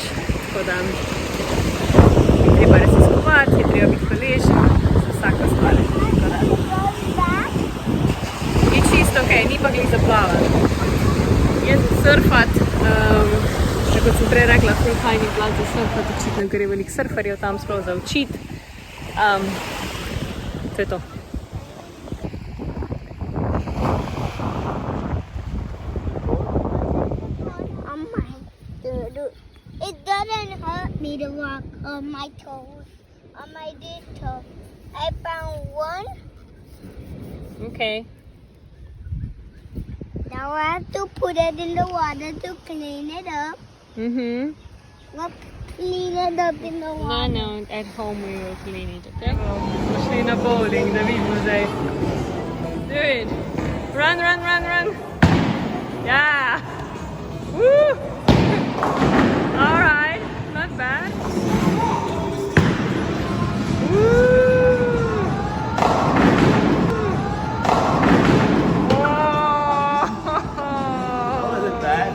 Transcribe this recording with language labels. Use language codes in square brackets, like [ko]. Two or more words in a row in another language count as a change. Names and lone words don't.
[sl] Tako da je treba raziskovati, je treba biti hvaležen za tako stvar. Ni čisto okej, ni pa glih za plavati. Jaz surfat, kot sem prej rekla, ful fajn je bila za surfat, očitno, ker je veliko surferjev tam sploh za učit. To je to. [en] It doesn't hurt me to walk on my toes, on my big toe. I found one. Okay. Now I have to put it in the water to clean it up. Not clean it up in the water. No, at home we will clean it, okay? [sl] Smo šli na bowling, da vidimo zdaj. [en] Do it. Run. Yeah. Woo! All right, not bad. Woo! Wasn't bad.